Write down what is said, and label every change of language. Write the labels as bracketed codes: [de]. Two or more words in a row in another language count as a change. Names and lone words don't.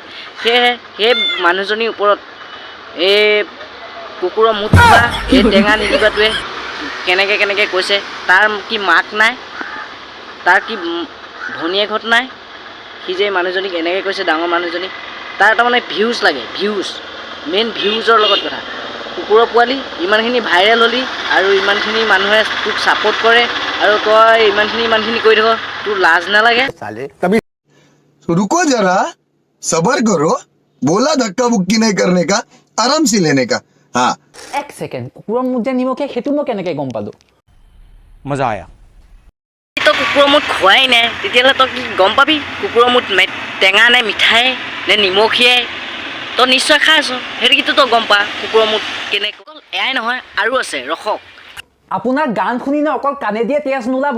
[as] সেয়েহে সেই মানুহজনীৰ ওপৰত এই কুকুৰৰ মুঠ খোৱা এই টেঙা নিদিবাটোৱে কেনেকৈ কৈছে, তাৰ কি মাক নাই, তাৰ কি ভনীয়েকহঁত নাই, সি যে মানুহজনীক এনেকৈ কৈছে ডাঙৰ মানুহজনীক, তাৰ তাৰমানে ভিউজ লাগে, মেইন ভিউজৰ লগত কথা। কুকুৰৰ পোৱালি ইমানখিনি ভাইৰেল হ'লি আৰু ইমানখিনি মানুহে তোক ছাপোৰ্ট কৰে আৰু তই ইমানখিনি কৰি থাক, তোৰ লাজ নালাগে? [hi] रुको जरा सबर करो बोला धक्का मुक्की नहीं करने का आराम से लेने का हाँ [as] এক ছেকেণ্ড, কুকুৰৰ মুখ যে নিমখে সেইটো মই কেনেকৈ গম পালোঁ? [hi] मजा आया। [as] তই কুকুৰৰ মুঠ খোৱাই নাই তেতিয়াহ'লে তই কি গম পাবি কুকুৰৰ মুঠ টেঙা নে মিঠাই নে নিমখীয়াই? তই নিশ্চয় খাই আছ, সেইটো কিন্তু তই গম পা কুকুৰৰ মুঠ কেনেকৈ। অকল এয়াই নহয় আৰু আছে, ৰখক। আপোনাৰ গান শুনি ন অকল কাণে দিয়ে তেজ নোলাব।